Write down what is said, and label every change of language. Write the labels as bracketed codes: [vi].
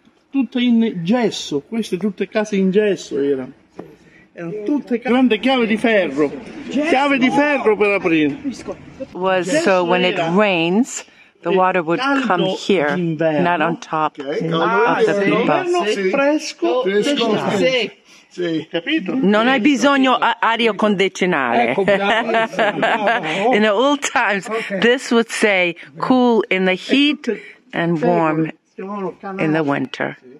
[it] Tutto in gesso, queste tutte case in gesso erano tutte grande chiave di ferro per aprire. [en] So when it rains, the water would come here, not on top of the people. [it] Fresco. Sì, capito? Non hai bisogno aria condizionale. [en] In the old times, this would say cool in the heat and warm in the winter.